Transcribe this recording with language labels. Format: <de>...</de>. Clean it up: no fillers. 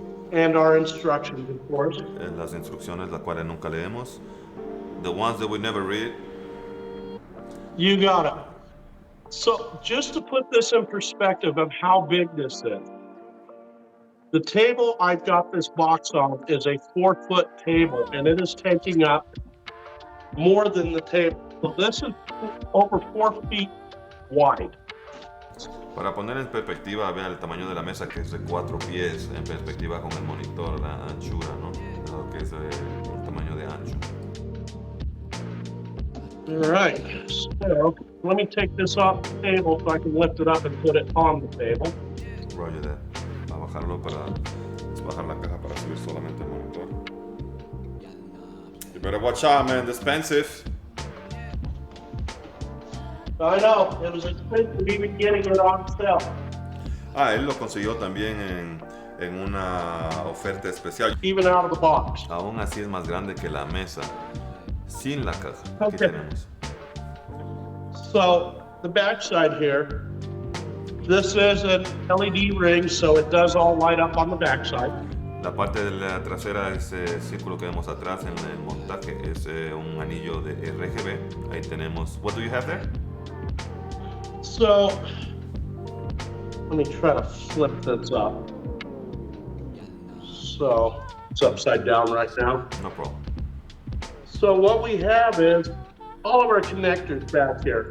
<en>And our instructions, of course.</en> <es>Las instrucciones, las cuales nunca leemos.</es> <en>The ones that we never read. You got it. So just to put this in perspective of how big this is, the table I've got this box on is a 4-foot table, and it is taking up more than the table. So this is over 4 feet wide.</en> <es>Para poner en perspectiva, vean el tamaño de la mesa, que es de 4 pies, en perspectiva con el monitor, la anchura, ¿no? Lo que es el tamaño de ancho.</es> <en>All right, so let me take this off the table so I can lift it up and put it on the table. Roger that.</en> <es>A bajarlo para bajar la caja para subir solamente el monitor.</es> <en>You better watch out, man. It's expensive. I know, it was expensive even getting it on sale.</en> <es>Él lo consiguió también en una oferta especial.</es> <en>Even out of the box.</en> <es>Aún así es más grande que la mesa, sin la caja. Aquí</es> <en>Okay.</en> <es>tenemos.</es> <en>So the back side here, this is an LED ring, so it does all light up on the back side.</en> <es>La parte de la trasera, ese círculo que vemos atrás en el montaje, es un anillo de RGB. Ahí tenemos.</es> <en>What do you have there? So let me try to flip this up. So it's upside down right now. No problem. So what we have is all of our connectors back here.</en>